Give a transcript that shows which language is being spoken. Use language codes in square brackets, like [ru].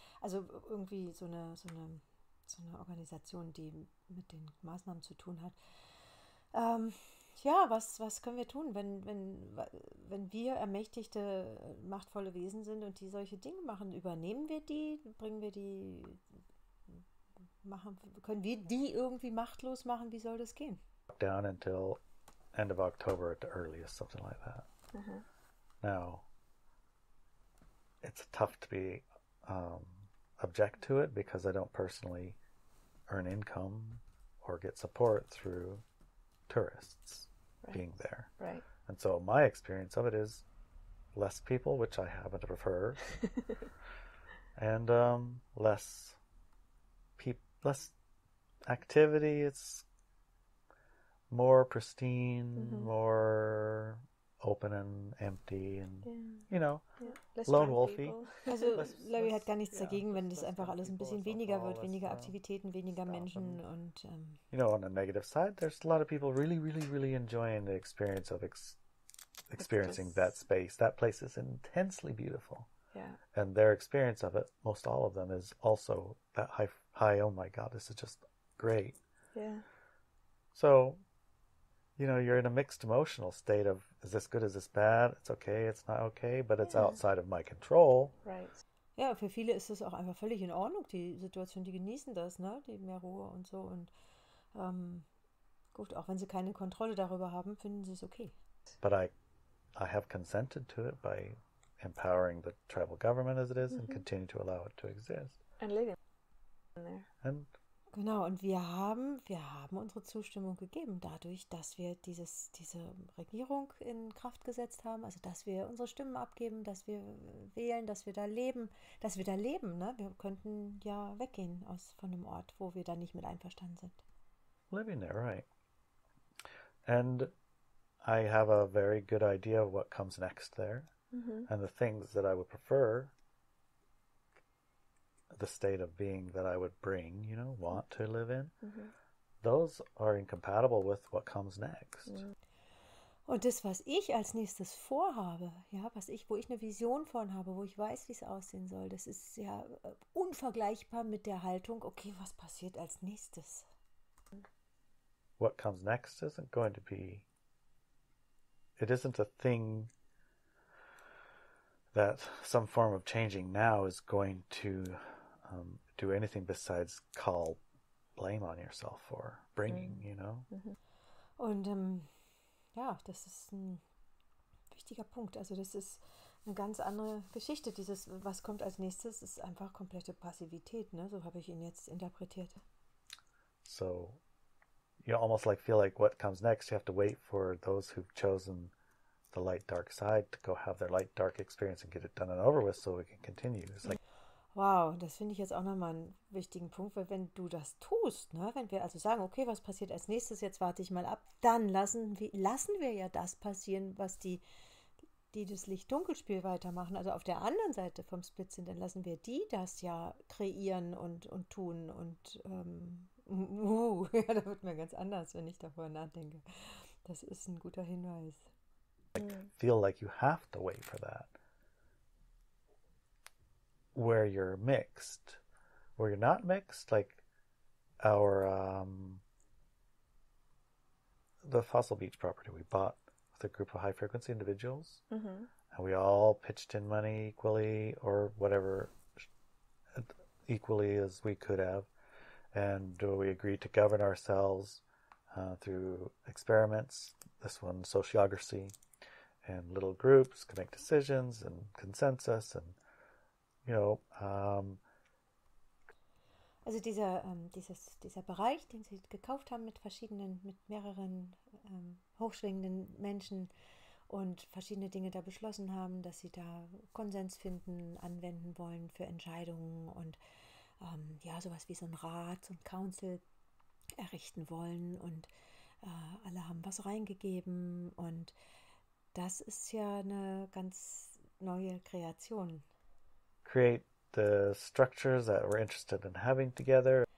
[de] Also irgendwie so eine Organisation, die mit den Maßnahmen zu tun hat. Ja, was können wir tun, wenn wir ermächtigte, machtvolle Wesen sind und die solche Dinge machen? Übernehmen wir die? Können wir die irgendwie machtlos machen? Wie soll das gehen? [en] Down until end of October at the earliest, something like that. Mm-hmm. Now, it's tough to be object to it, because I don't personally earn income or get support through tourists being there. Right. And so my experience of it is less people, which I happen to prefer, and less activity. It's more pristine, mm-hmm. more open and empty, and lone wolfy. [de] Also Larry hat gar nichts dagegen, wenn das einfach alles ein bisschen weniger wird, weniger Aktivitäten, weniger Menschen und [en] on the negative side, there's a lot of people really, really, really enjoying the experience of experiencing that space. That place is intensely beautiful. Yeah. And their experience of it, most all of them, is also that high, oh my God, this is just great. Yeah. So, you're in a mixed emotional state of, is this good, is this bad? It's okay, it's not okay, but it's outside of my control. Right. [de] Ja, für viele ist es auch einfach völlig in Ordnung, die Situation, die genießen das, ne? Die mehr Ruhe und so. Und gut, auch wenn sie keine Kontrolle darüber haben, finden sie es okay. [en] But I have consented to it by empowering the tribal government as it is, mm-hmm. and continue to allow it to exist. And living there. And [de] genau, und wir haben unsere Zustimmung gegeben dadurch, dass wir diese Regierung in Kraft gesetzt haben, also dass wir unsere Stimmen abgeben, dass wir wählen, dass wir da leben, ne? Wir könnten ja weggehen von einem Ort, wo wir da nicht mit einverstanden sind. [en] Living there, right. And I have a very good idea of what comes next there, mm-hmm. and the things that I would prefer, the state of being that I would bring, want to live in, mm-hmm. those are incompatible with what comes next. [de] Und das, was ich als nächstes vorhabe, ja, wo ich eine Vision von habe, wo ich weiß, wie es aussehen soll, das ist ja unvergleichbar mit der Haltung, okay, was passiert als nächstes? [en] What comes next isn't going to be, it isn't a thing that some form of changing now is going to do anything besides call blame on yourself for bringing, you know? [de] Und ja, das ist ein wichtiger Punkt. Also das ist eine ganz andere Geschichte. Dieses, was kommt als nächstes, ist einfach komplette Passivität, ne? So habe ich ihn jetzt interpretiert. [en] So you almost feel like what comes next, you have to wait for those who've chosen the light dark side to go have their light dark experience and get it done and over with so we can continue. It's like, [de] wow, das finde ich jetzt auch nochmal einen wichtigen Punkt, weil wenn du das tust, ne, wenn wir also sagen, okay, was passiert als nächstes, jetzt warte ich mal ab, dann lassen wir ja das passieren, was die das Licht-Dunkel-Spiel weitermachen, also auf der anderen Seite vom Split sind, dann lassen wir die das ja kreieren und tun und ja, da wird mir ganz anders, wenn ich darüber nachdenke. Das ist ein guter Hinweis. [en] Feel like you have to wait for that. Where you're mixed. Where you're not mixed, like our the Fossil Beach property we bought with a group of high frequency individuals, and we all pitched in money equally or whatever equally as we could have, and we agreed to govern ourselves through experiments, this one sociocracy, and little groups can make decisions and consensus and [de] also dieser Bereich, den sie gekauft haben mit mehreren hochschwingenden Menschen und verschiedene Dinge da beschlossen haben, dass sie da Konsens finden, anwenden wollen für Entscheidungen und ja, sowas wie so ein Rat, so ein Council errichten wollen und alle haben was reingegeben und das ist ja eine ganz neue Kreation. [en] Create the structures that we're interested in having together.